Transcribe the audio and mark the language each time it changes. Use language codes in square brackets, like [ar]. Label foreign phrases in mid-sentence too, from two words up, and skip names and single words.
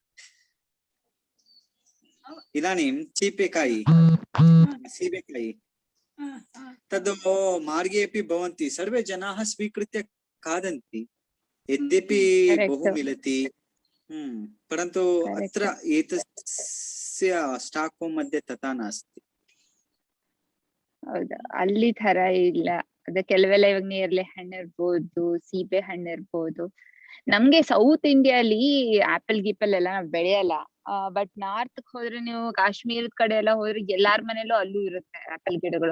[sa] इदानीं सीबेकाಯಿ तद् मार्गे अपि भवन्ति, सर्वे जनाः स्वीकृत्य खादन्ति, यद्यपि बहु मिलति, परन्तु अत्र एतस्य स्टाक्होम् मध्ये तथा नास्ति. [kn] ಹೌದಾ, ಅಲ್ಲಿ ತರ ಇಲ್ಲ. ಅದ ಕೆಲವೆಲ್ಲ ಇವಾಗ ನೇರಳೆ ಹಣ್ಣು ಇರ್ಬೋದು, ಸೀಬೆ ಹಣ್ಣು ಇರ್ಬೋದು. ನಮ್ಗೆ ಸೌತ್ ಇಂಡಿಯಾಲಿ ಆಪಲ್ ಗೀಪಲ್ ಎಲ್ಲ ನಾವ್ ಬೆಳೆಯಲ್ಲ. [en] But north [kn] ಹೋದ್ರೆ, ನೀವು ಕಾಶ್ಮೀರದ ಕಡೆ ಎಲ್ಲ ಹೋದ್ರೆ ಎಲ್ಲಾರ ಮನೇಲೂ ಅಲ್ಲೂ ಇರುತ್ತೆ ಆಪಲ್ ಗಿಡಗಳು.